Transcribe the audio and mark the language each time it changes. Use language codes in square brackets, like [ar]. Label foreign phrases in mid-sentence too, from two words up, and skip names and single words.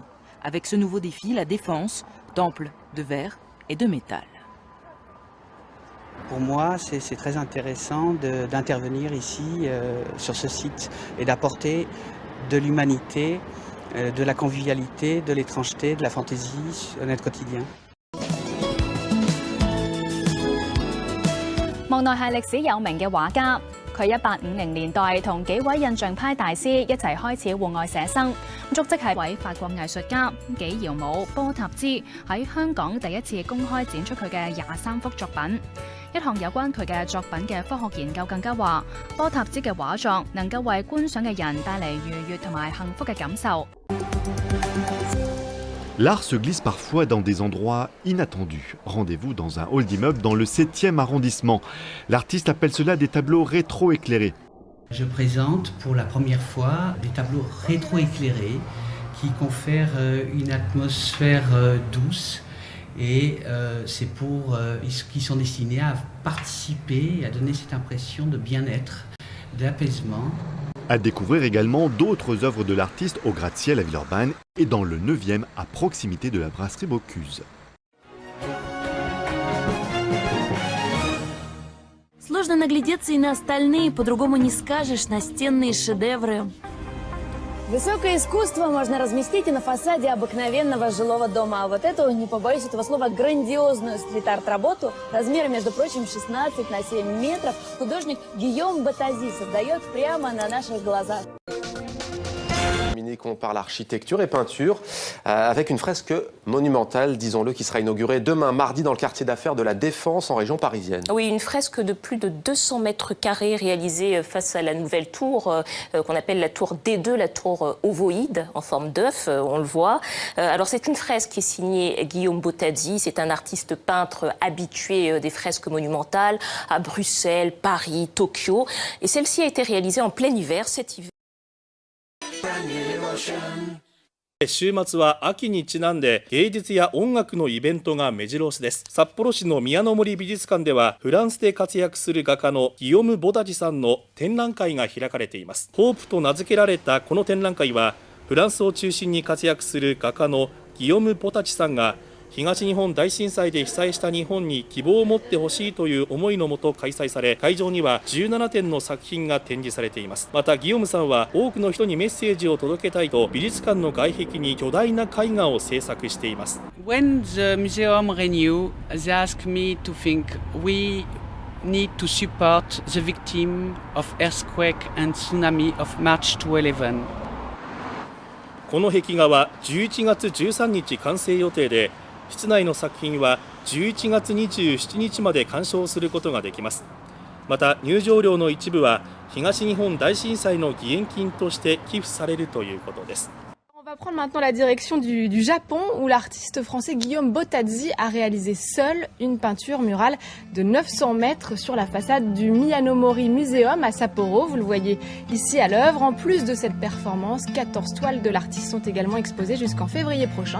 [fr] Avec ce nouveau défi, la Défense, temple de verre et de métal. Pour moi, c'est très intéressant d'intervenir ici, sur ce site, et d'apporter de l'humanité, de la convivialité, de l'étrangeté, de la fantaisie à notre quotidien. [yue] 莫奈係歷史有名嘅畫家，佢1850年代同幾位印象派大師一齊開始戶外寫生，足跡係位法國藝術家紀堯姆波塔茲喺香港第一次公開展出佢嘅23幅作品。一項有關佢嘅作品嘅科學研究更加話，波塔茲嘅畫作能夠為觀賞嘅人帶嚟愉悅同埋幸福嘅感受。 [fr] L'art se glisse parfois dans des endroits inattendus. Rendez-vous dans un hall d'immeuble dans le 7e arrondissement. L'artiste appelle cela des tableaux rétro-éclairés. Je présente pour la première fois des tableaux rétro-éclairés qui confèrent une atmosphère douce et c'est qui sont destinés à participer et à donner cette impression de bien-être, d'apaisement. À découvrir également d'autres œuvres de l'artiste au gratte-ciel à Villeurbanne et dans le 9e à proximité de la brasserie Bocuse. [ru] Сложно наглядеться и на остальные, по-другому не скажешь, настенные шедевры. Высокое искусство можно разместить и на фасаде обыкновенного жилого дома. А вот эту, не побоюсь этого слова, грандиозную стрит-арт-работу размером, между прочим, 16 на 7 метров художник Гийом Ботази создает прямо на наших глазах. [fr] On parle architecture et peinture avec une fresque monumentale, disons-le, qui sera inaugurée demain mardi dans le quartier d'affaires de la Défense en région parisienne. Oui, une fresque de plus de 200 mètres carrés réalisée face à la nouvelle tour qu'on appelle la tour D2, la tour ovoïde en forme d'œuf, on le voit. Alors c'est une fresque qui est signée Guillaume Ботази, c'est un artiste peintre habitué des fresques monumentales à Bruxelles, Paris, Tokyo. Et celle-ci a été réalisée en plein hiver cet hiver. [ja] 週末は秋にちなんで芸術や音楽のイベントが目白押しです。札幌市の宮の森美術館ではフランスで活躍する画家のギヨム・ボタジさんの展覧会が開かれています。ホープと名付けられたこの展覧会はフランスを中心に活躍する画家のギヨム・ボタジさんが東日本大震災で被災した日本に希望を持ってほしいという思いのもと開催され、会場には17点の作品が展示されています。またギヨムさんは多くの人にメッセージを届けたいと美術館の外壁に巨大な絵画を制作しています。 [en] When the museum renew, they ask me to think we need to support the victim of earthquake and tsunami of March 2011. [ja] この壁画は11月13日完成予定で、室内の作品は11月27日まで鑑賞することができます。また入場料の一部は東日本大震災の義援金として寄付されるということです。 [fr] On va prendre maintenant la direction du Japon où l'artiste français Guillaume Ботази a réalisé seul une peinture murale de 900 mètres sur la façade du Miyanomori Museum à Sapporo. Vous le voyez ici à l'œuvre. En plus de cette performance, 14 toiles de l'artiste sont également exposées jusqu'en février prochain.